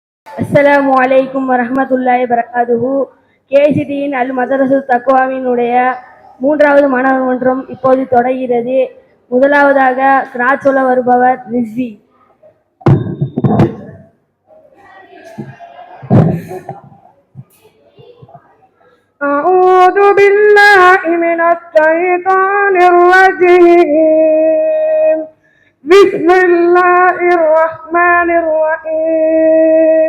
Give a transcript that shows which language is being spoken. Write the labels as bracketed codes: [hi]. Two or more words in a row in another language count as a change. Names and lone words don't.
[ar] السلام عليكم ورحمة الله وبركاته. [ta] கேசிடியின் அல் மதரசு தக்வாவினுடைய 3வது மாணவர் மன்றம் இப்போது தொடர்கிறது. முதலாவதாக கிராத் சொல்ல வருபவர் ரிஸ்வி. [ar] أعوذ بالله من الشيطان الرجيم. بسم الله الرحمن الرحيم.